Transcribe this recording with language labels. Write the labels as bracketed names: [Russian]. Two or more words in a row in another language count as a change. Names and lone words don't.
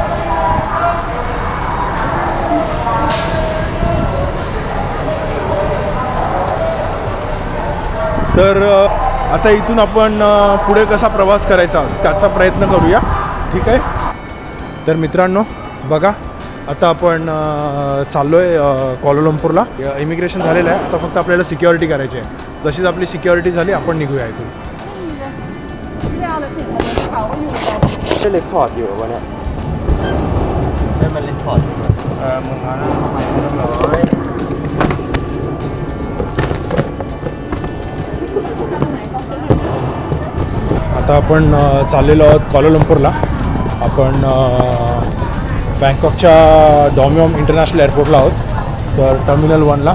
[Marathi] तर आता इथून आपण पुढे कसा प्रवास करायचा त्याचा प्रयत्न करूया, ठीक आहे? तर मित्रांनो बघा, आता आपण चाललो आहे क्वालालंपूरला. इमिग्रेशन झालेलं आहे, आता फक्त आपल्याला सिक्युरिटी करायची आहे. जशीच आपली सिक्युरिटी झाली आपण निघूया इथून. [Thai] ได้เรคคอร์ดอยู่วะเนี่ยได้มันเรคคอร์ดอยู่มึงเอาแล้วทำไมไม่ต้องร้อย [Marathi] आता आपण चाललेलो आहोत क्वालालंपूरला. आपण बँकॉकच्या डॉमियॉम इंटरनॅशनल एअरपोर्टला आहोत, तर टर्मिनल 1ला.